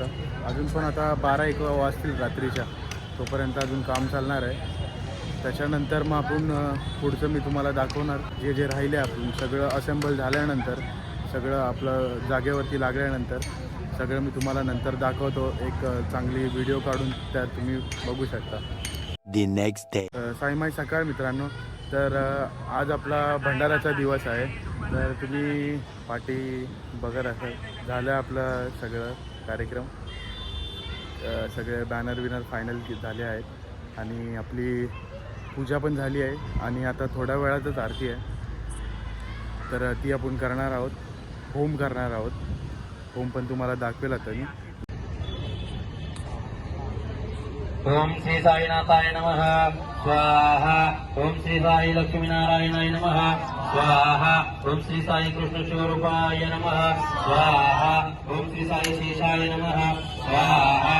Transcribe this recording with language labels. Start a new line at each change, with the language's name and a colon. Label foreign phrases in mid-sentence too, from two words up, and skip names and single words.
Marathi: अजून पण आता 12-1 वाजतील रात्रीच्या. तोपर्यंत अजून काम चालणार आहे. त्याच्यानंतर मग आपण पुढचं मी तुम्हाला दाखवणार जे जे राहिले. आपण सगळं असेंबल झाल्यानंतर सगळं आपलं जागेवरती लागल्यानंतर सगळं मी तुम्हाला नंतर दाखवतो. एक चांगली व्हिडिओ काढून त्यात तुम्ही बघू शकता.
English: The next day.
Marathi: साईमाई सकाळ मित्रांनो. तर आज आपला भंडाराचा दिवस आहे. तर तुम्ही पाठी बघत असाल. झालं आपलं सगळं कार्यक्रम. सगळे बॅनर विनर फायनल झाले आहेत आणि आपली पूजा पण झाली आहे. आणि आता थोड्या वेळातच आरती आहे तर ती आपण करणार आहोत. होम करणार आहोत. होम पण तुम्हाला दाखवेल आता मी.
Sanskrit: ओम श्री साईनाथाय नमः स्वाहा. ओम श्री साई लक्ष्मीनारायणाय नमः स्वाहा. ओम श्री साई कृष्ण शिवरूपाय नमः स्वाहा. ओम श्री साई शेषाय नमः स्वाहा.